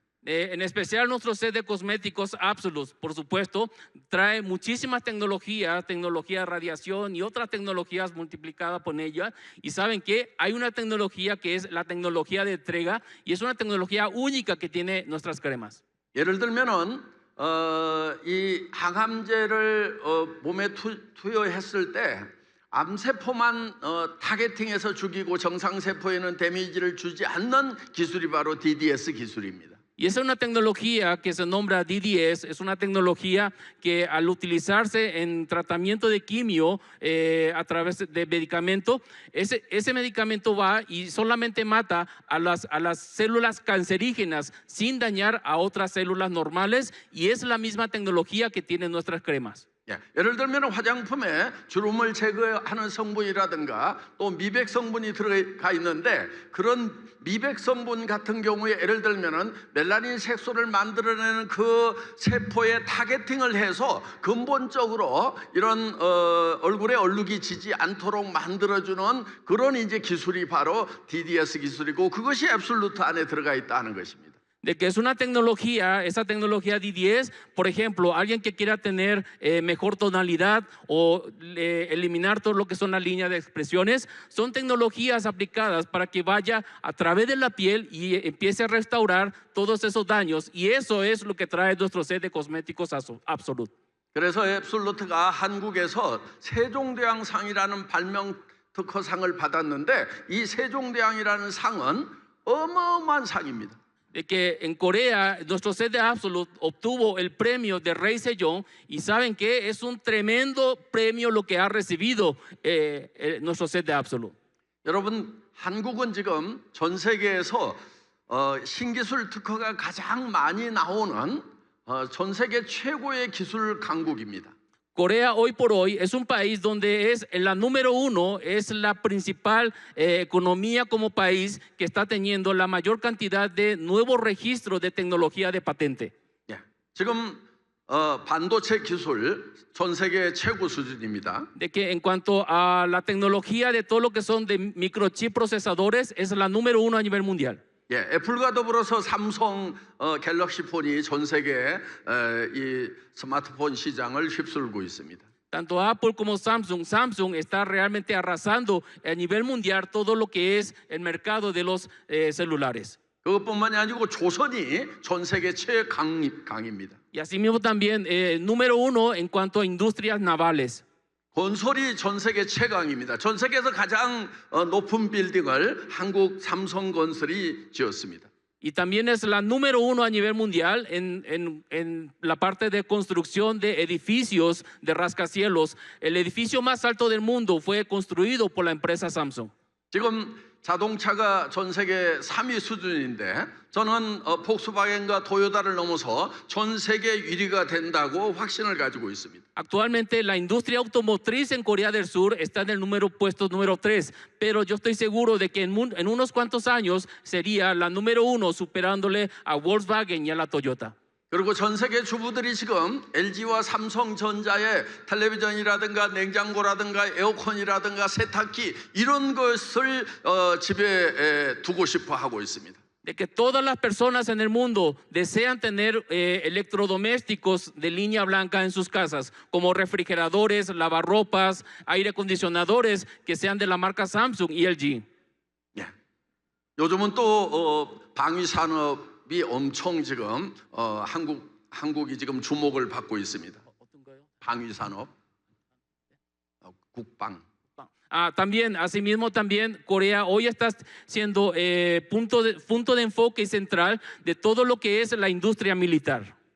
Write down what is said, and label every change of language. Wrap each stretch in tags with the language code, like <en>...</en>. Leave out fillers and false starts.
<es>En especial nuestro set de cosméticos Absolute, por supuesto, trae muchísimas tecnologías, tecnología de radiación y otras tecnologías multiplicadas por ella. Y saben que hay una tecnología que es la tecnología de entrega y es una tecnología única que tiene nuestras cremas.</es> <ko>예를 들면은 이 항암제를 몸에 투여했을 때 암세포만 타겟팅해서 죽이고 정상세포에는 데미지를 주지 않는 기술이 바로 DDS 기술입니다.</ko> <es>Y esa es una tecnología que se nombra DDS, es una tecnología que al utilizarse en tratamiento de quimio a través de medicamento, ese medicamento va y solamente mata a las células cancerígenas sin dañar a otras células normales y es la misma tecnología que tienen nuestras cremas.</es> <ko>예를 들면 화장품에 주름을 제거하는 성분이라든가 또 미백 성분이 들어가 있는데 그런 미백 성분 같은 경우에 예를 들면은 멜라닌 색소를 만들어내는 그 세포에 타겟팅을 해서 근본적으로 이런 얼굴에 얼룩이 지지 않도록 만들어주는 그런 이제 기술이 바로 DDS 기술이고 그것이 앱솔루트 안에 들어가 있다는 것입니다.</ko> <es>De que es una tecnología, esa tecnología D10, por ejemplo, alguien que quiera tener mejor tonalidad o eliminar todo lo que son las líneas de expresiones, son tecnologías aplicadas para que vaya a través de la piel y empiece a restaurar todos esos daños. Y eso es lo que trae nuestro set de cosméticos Absolute.</es> <ko>그래서 앱솔루트가 한국에서 세종대왕상이라는 발명 특허상을 받았는데 이 세종대왕이라는 상은 어마어마한 상입니다.</ko> <es>De que en Corea nuestro set de Absolute obtuvo el premio de Rey Sejong y saben que es un tremendo premio lo que ha recibido nuestro set de Absolute.</es> <ko>여러분 한국은 지금 전 세계에서 신기술 특허가 가장 많이 나오는 전 세계 최고의 기술 강국입니다.</ko> <es>Corea hoy por hoy es un país donde es la número uno, es la principal economía como país que está teniendo la mayor cantidad de nuevos registros de tecnología de patente.</es> <ko>예, 지금 반도체 기술 전 세계 최고 수준입니다.</ko> <es>De que en cuanto a la tecnología de todo lo que son de microchip procesadores es la número uno a nivel mundial.</es> <ko>예, 애플과 더불어서 삼성 갤럭시 폰이 전 세계 이 스마트폰 시장을 휩쓸고 있습니다.</ko> <es>Tanto Apple como Samsung está realmente arrasando a nivel mundial todo lo que es el mercado de los celulares.</es> <ko>그것뿐만이 아니고 조선이 전 세계 최강입니다.</ko> <es>Y asimismo también número uno en cuanto a industrias navales.</es> <ko>건설이 전 세계 최강입니다. 전 세계에서 가장 높은 빌딩을 한국 삼성건설이 지었습니다.</ko> <es>Y también es la número uno a nivel mundial en la parte de construcción de edificios de rascacielos. El edificio más alto del mundo fue construido por la empresa Samsung.</es> <ko>지금 자동차가 전 세계 3위 수준인데 저는 폭스바겐과 토요타를 넘어서 전 세계 1위가 된다고 확신을 가지고 있습니다.</ko> <es>Actualmente la industria automotriz en Corea del Sur está en el puesto número 3, pero yo estoy seguro de que en unos cuantos años sería la número 1 superándole a Volkswagen y a la Toyota.</es> <ko>그리고 전 세계 주부들이 지금 LG와 삼성전자의 텔레비전이라든가 냉장고라든가 에어컨이라든가 세탁기 이런 것을 집에 두고 싶어 하고 있습니다.</ko> <es>de que todas las personas en el mundo desean tener electrodomésticos de línea blanca en sus casas, como refrigeradores, lavarropas, aire acondicionadores que sean de la marca Samsung y LG.</es> <ko>예. 요즘은 또 방위 산업이 엄청 지금 한국이 지금 주목을 받고 있습니다. 방위 산업, 국방.</ko> <es>También, asimismo, también Corea hoy está siendo punto de enfoque central de todo lo que es la industria militar.</es>